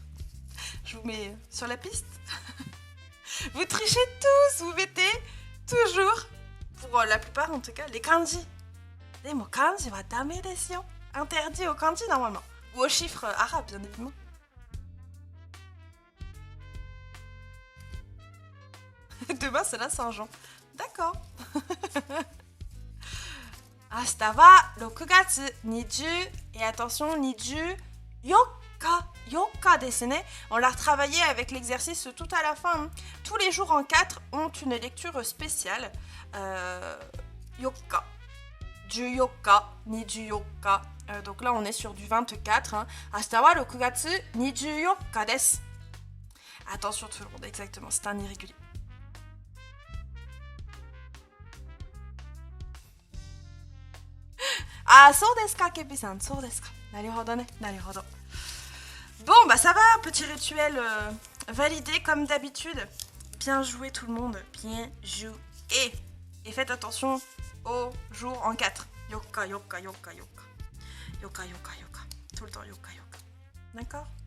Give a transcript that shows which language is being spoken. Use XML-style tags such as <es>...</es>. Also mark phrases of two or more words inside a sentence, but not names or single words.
<fr>Je vous mets sur la piste. Vous trichez tous, vous mettez toujours, pour la plupart en tout cas, les kanji. Mais mon kanji</fr> <ja>はだめですよ.</ja> <fr>Interdit au kanji normalement. Ou aux chiffres arabes, bien évidemment. Demain, c'est la Saint-Jean. D'accord.</fr> <ja>明日は6月20</ja> <fr>et attention,</fr> <ja>24ですね.</ja> <fr>On l'a retravaillé avec l'exercice tout à la fin. Hein. Tous les jours en 4 ont une lecture spéciale. Yokka. 14 donc là, on est sur du 24. Hein.</fr> <ja>明日は6月24です.</ja> <fr>Attention tout le monde, exactement, c'est un irrégulier.</fr> <ja>ああ、そうですか、Kepiさん、そうですか. なるほどね、なるほど.</ja> <fr>Bon, bah ça va, petit rituel validé comme d'habitude. Bien joué tout le monde, bien joué. Et faites attention aux jours en 4. Yokka. Tout le temps yokka. D'accord?</fr>